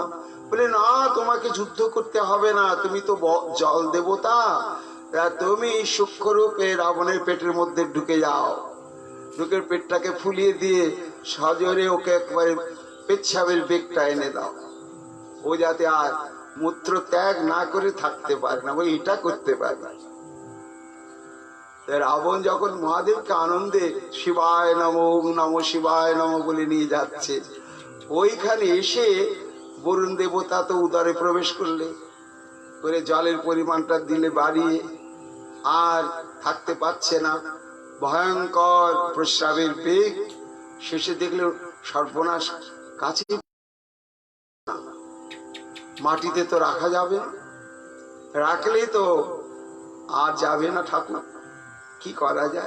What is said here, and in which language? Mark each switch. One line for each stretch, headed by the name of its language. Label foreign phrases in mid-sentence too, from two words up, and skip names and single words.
Bangla: বলে, না, তোমাকে যুদ্ধ করতে হবে না, তুমি তো জল দেবতা, তুমি সূক্ষ্ম রূপে রাবণের পেটের মধ্যে ঢুকে যাও, ঢুকে পেটটাকে ফুলিয়ে দিয়ে সজোরে ওকে একবারে পেচ্ছাবের বেগটা এনে দাও, ও যাতে আর মূত্র ত্যাগ না করে থাকতে পারে না। ওই এটা করতে পারবে। রাবণ যখন মহাদেবকে আনন্দে
Sanskrit: শিবায় নমঃ নমঃ শিবায় নমঃ
Bangla: বলে নিয়ে যাচ্ছে, ওইখানে এসে বরুণ দেবতা তো উদরে প্রবেশ করলে, করে জলের পরিমাণটা দিলে বাড়িয়ে, আর থাকতে পারছে না, ভয়ঙ্কর প্রস্রাবের বেগ। শেষে দেখলে সর্বনাশ, কাছে মাটিতে তো রাখা যাবে না, রাখলেই তো আর যাবে না ঠাকুর, কি করা যায়?